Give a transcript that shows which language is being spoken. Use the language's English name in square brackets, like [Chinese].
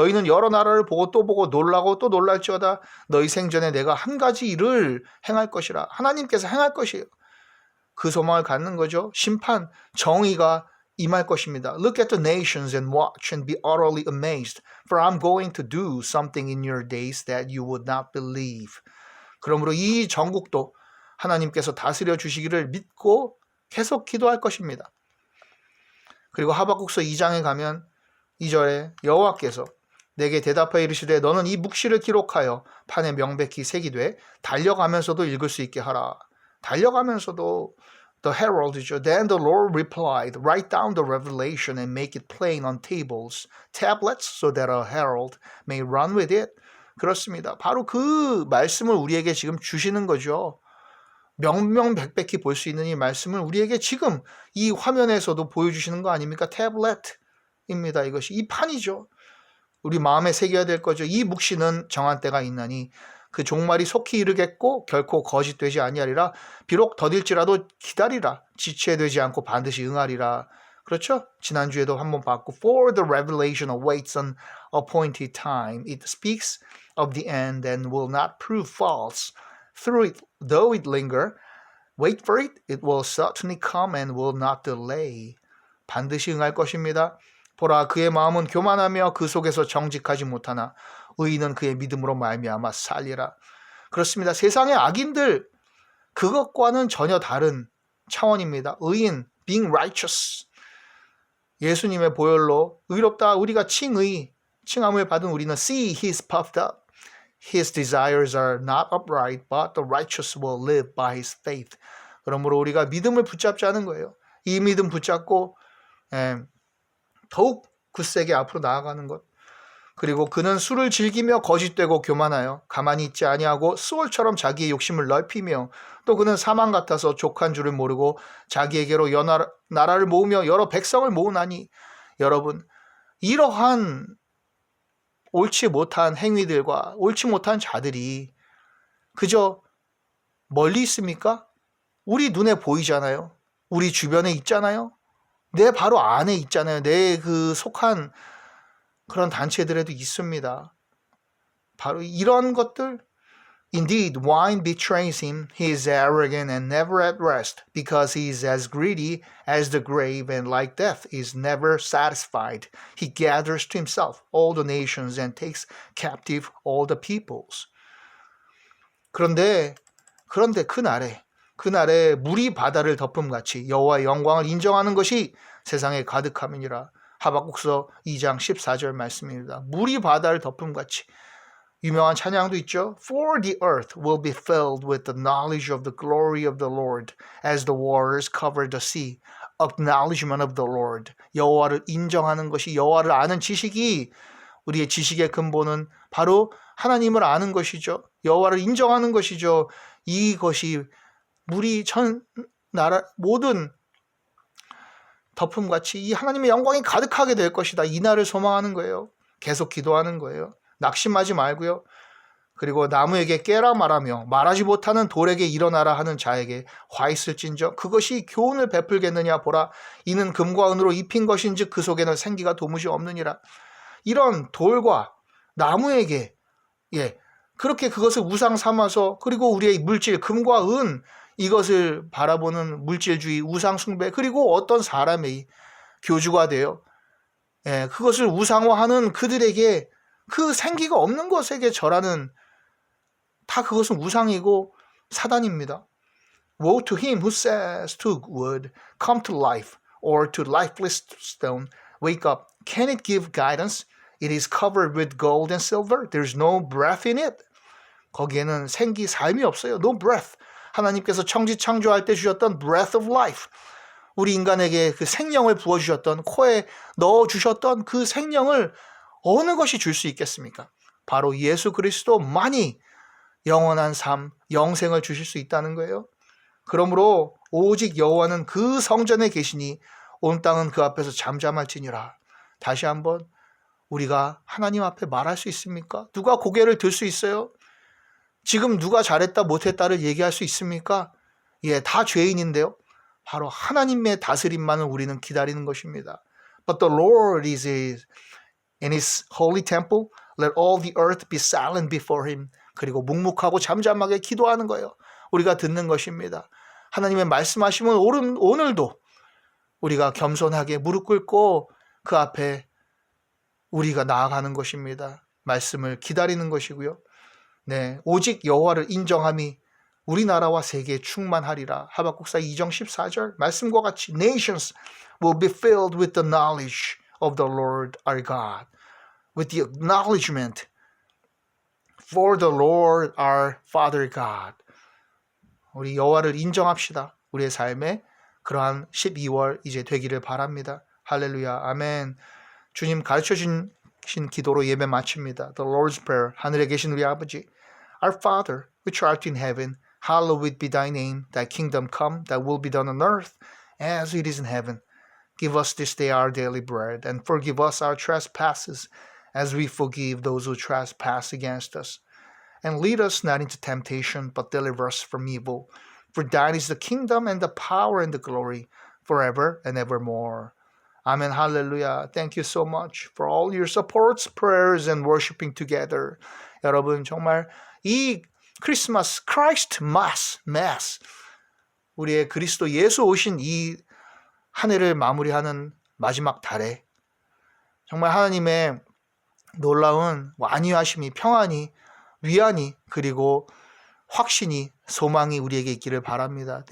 [Korean] 너희는 여러 나라를 보고 또 보고 놀라고 또 놀랄지어다. 너희 생전에 내가 한 가지 일을 행할 것이라. 하나님께서 행할 것이에요. 그 소망을 갖는 거죠. 심판, 정의가 임할 것입니다. [English] Look at the nations and watch and be utterly amazed, for I'm going to do something in your days that you would not believe. [Korean] 그러므로 이 전국도 하나님께서 다스려 주시기를 믿고 계속 기도할 것입니다. 그리고 하박국서 2장에 가면 2절에 여호와께서 내게 대답하여 이르시되 너는 이 묵시를 기록하여 판에 명백히 새기되 달려가면서도 읽을 수 있게 하라. 달려가면서도 [English] the herald [Korean] 이죠. [English] Then the Lord replied, write down the revelation and make it plain on tables, tablets, so that a herald may run with it. [Korean] 그렇습니다. 바로 그 말씀을 우리에게 지금 주시는 거죠. 명명백백히 볼 수 있는 이 말씀을 우리에게 지금 이 화면에서도 보여주시는 거 아닙니까? 태블릿입니다. 이것이 이 판이죠. 우리 마음에 새겨야 될 거죠. 이 묵시는 정한 때가 있나니 그 종말이 속히 이르겠고 결코 거짓되지 아니하리라. 비록 더딜지라도 기다리라. 지체되지 않고 반드시 응하리라. 그렇죠? 지난주에도 한번 봤고, [English] For the revelation awaits an appointed time. It speaks of the end and will not prove false. Through it, though it linger, wait for it. It will certainly come and will not delay. [Korean] 반드시 응할 것입니다. 보라, 그의 마음은 교만하며 그 속에서 정직하지 못하나 의인은 그의 믿음으로 말미암아 살리라. 그렇습니다. 세상의 악인들, 그것과는 전혀 다른 차원입니다. [English] 의인, being righteous. [Korean] 예수님의 보혈로 의롭다, 우리가 칭함을 받은 우리는 [English] see his puffed up. His desires are not upright, but the righteous will live by his faith. [Korean] 그러므로 우리가 믿음을 붙잡자는 거예요. 이 믿음 붙잡고 더욱 굳세게 앞으로 나아가는 것. 그리고 그는 술을 즐기며 거짓되고 교만하여 가만히 있지 아니하고 수월처럼 자기의 욕심을 넓히며, 또 그는 사망 같아서 족한 줄을 모르고 자기에게로 나라를 모으며 여러 백성을 모으나니. 여러분, 이러한 옳지 못한 행위들과 옳지 못한 자들이 그저 멀리 있습니까? 우리 눈에 보이잖아요. 우리 주변에 있잖아요. 내 바로 안에 있잖아요. 내 그 속한 그런 단체들에도 있습니다. 바로 이런 것들, [English] Indeed, wine betrays him. He is arrogant and never at rest, because he is as greedy as the grave, and like death is never satisfied. He gathers to himself all the nations and takes captive all the peoples. [Korean] 그런데 그날에 물이 바다를 덮음같이 여호와의 영광을 인정하는 것이 세상에 가득함이니라. 하박국서 2장 14절 말씀입니다. 물이 바다를 덮음같이. 유명한 찬양도 있죠. [English] For the earth will be filled with the knowledge of the glory of the Lord as the waters cover the sea. Acknowledgement of the Lord. [Korean] 여호와를 인정하는 것이, 여호와를 아는 지식이, 우리의 지식의 근본은 바로 하나님을 아는 것이죠. 여호와를 인정하는 것이죠. 이것이 물이 나라 모든 덮음같이 이 하나님의 영광이 가득하게 될 것이다. 이날을 소망하는 거예요. 계속 기도하는 거예요. 낙심하지 말고요. 그리고 나무에게 깨라 말하며 말하지 못하는 돌에게 일어나라 하는 자에게 화 있을진저 그것이 교훈을 베풀겠느냐 보라. 이는 금과 은으로 입힌 것인즉 그 속에는 생기가 도무지 없느니라. 이런 돌과 나무에게 그렇게 그것을 우상 삼아서, 그리고 우리의 물질 금과 은 이것을 바라보는 물질주의, 우상 숭배, 그리고 어떤 사람의 교주가 되어 그것을 우상화하는 그들에게 그 생기가 없는 것에게 절하는, 다 그것은 우상이고 사단입니다. [English] Woe to him who says to wood, come to life, or to lifeless stone, wake up. Can it give guidance? It is covered with gold and silver. There's no breath in it. [Korean] 거기에는 생기, 삶이 없어요. [English] No breath. [Korean] 하나님께서 천지 창조할 때 주셨던 [English] breath of life. [Korean] 우리 인간에게 그 생명을 부어주셨던, 코에 넣어주셨던 그 생명을 어느 것이 줄 수 있겠습니까? 바로 예수 그리스도만이 영원한 삶, 영생을 주실 수 있다는 거예요. 그러므로 오직 여호와는 그 성전에 계시니 온 땅은 그 앞에서 잠잠할지니라. 다시 한번 우리가 하나님 앞에 말할 수 있습니까? 누가 고개를 들 수 있어요? 지금 누가 잘했다 못했다를 얘기할 수 있습니까? 다 죄인인데요. 바로 하나님의 다스림만을 우리는 기다리는 것입니다. [English] But the Lord is in his holy temple. Let all the earth be silent before him. [Korean] 그리고 묵묵하고 잠잠하게 기도하는 거예요. 우리가 듣는 것입니다. 하나님의 말씀하시면 오늘도 우리가 겸손하게 무릎 꿇고 그 앞에 우리가 나아가는 것입니다. 말씀을 기다리는 것이고요. 오직 여호와를 인정함이 우리나라와 세계에 충만하리라. 하박국사 2장 14절 말씀과 같이 [English] Nations will be filled with the knowledge of the Lord our God, with the acknowledgement for the Lord our Father God. [Korean] 우리 여호와를 인정합시다. 우리의 삶에 그러한 12월 이제 되기를 바랍니다. 할렐루야, 아멘. 주님 가르쳐 주신 기도로 예배 마칩니다. [English] The Lord's Prayer. [Korean] 하늘에 계신 우리 아버지, [English] Our Father, which art in heaven, hallowed be thy name. Thy kingdom come, thy will be done on earth as it is in heaven. Give us this day our daily bread, and forgive us our trespasses, as we forgive those who trespass against us. And lead us not into temptation, but deliver us from evil. For thine is the kingdom and the power and the glory, forever and evermore. Amen. Hallelujah. Thank you so much for all your supports, prayers, and worshiping together. [Korean] 여러분 정말 이 크리스마스, Christ Mass, 우리의 그리스도 예수 오신 이 한 해를 마무리하는 마지막 달에 정말 하나님의 놀라운 안위하심이, 평안이, 위안이, 그리고 확신이, 소망이 우리에게 있기를 바랍니다.